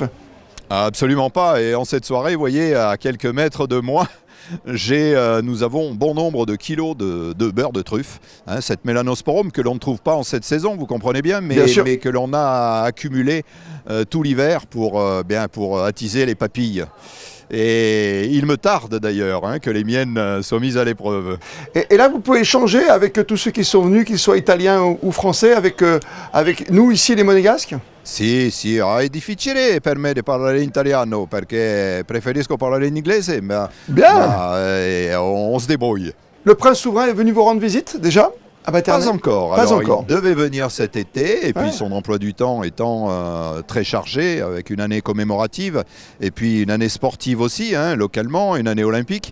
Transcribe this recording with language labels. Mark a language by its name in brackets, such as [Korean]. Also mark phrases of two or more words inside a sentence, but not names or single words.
[French] Absolument pas, et en cette soirée, vous voyez, à quelques mètres de moi, nous avons bon nombre de kilos de beurre de truffe, cette mélanosporum que l'on ne trouve pas en cette saison, vous comprenez bien, mais que l'on a accumulé tout l'hiver pour attiser les papilles. Et il me tarde d'ailleurs que les miennes soient mises à l'épreuve. Et là, vous pouvez échanger avec tous ceux qui sont venus, qu'ils soient italiens ou français, avec nous ici les Monégasques? [Italian] Sì, è difficile per me di parlare in italiano perché preferisco parlare in inglese, ma [French] on se débrouille. Le prince souverain est venu vous rendre visite déjà à Baternay? Pas encore. Pas Alors, encore. Il devait venir cet été, et puis son emploi du temps étant très chargé, avec une année commémorative, et puis une année sportive aussi, localement, une année olympique.